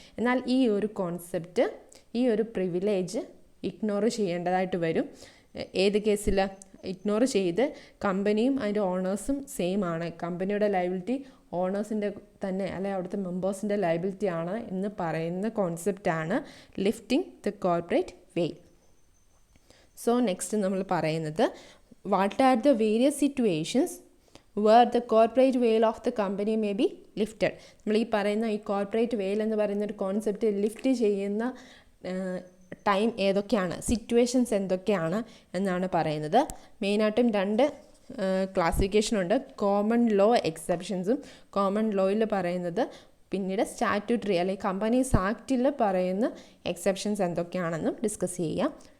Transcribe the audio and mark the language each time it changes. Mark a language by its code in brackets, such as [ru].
[ml] എന്നാൽ ഈ ഒരു കോൺസെപ്റ്റ്, ഈ ഒരു പ്രിവിലേജ് ഇഗ്നോർ ചെയ്യേണ്ടതായിട്ട് വരും. ഏത് കേസിൽ ഇഗ്നോർ ചെയ്ത് കമ്പനിയും അതിൻ്റെ ഓണേഴ്സും സെയിം ആണ്, കമ്പനിയുടെ ലയബിലിറ്റി ഓണേഴ്സിൻ്റെ തന്നെ അല്ലെങ്കിൽ അവിടുത്തെ മെമ്പേഴ്സിൻ്റെ ലയബിലിറ്റി ആണ് എന്ന് പറയുന്ന കോൺസെപ്റ്റാണ് ലിഫ്റ്റിംഗ് ദ കോർപ്പറേറ്റ് വെയിൽ. [en] so next [ml] നമ്മൾ പറയുന്നത് [en] what are the various situations where the corporate veil of the company may be lifted. [ml] നമ്മൾ ഈ പറയുന്ന ഈ കോർപ്പറേറ്റ് വെയിൽ എന്ന് പറയുന്ന ഒരു കോൺസെപ്റ്റ് ലിഫ്റ്റ് ചെയ്യുന്ന ടൈം ഏതൊക്കെയാണ്, സിറ്റുവേഷൻസ് എന്തൊക്കെയാണ് എന്നാണ് പറയുന്നത്. മെയിനായിട്ടും രണ്ട് ക്ലാസിഫിക്കേഷനുണ്ട്, കോമൺ ലോ എക്സെപ്ഷൻസും. കോമൺ ലോയിൽ പറയുന്നത്, പിന്നീട് സ്റ്റാറ്റ്യൂട്ടറി അല്ലെങ്കിൽ കമ്പനീസ് ആക്റ്റിൽ പറയുന്ന എക്സെപ്ഷൻസ് എന്തൊക്കെയാണെന്നും ഡിസ്കസ് ചെയ്യാം.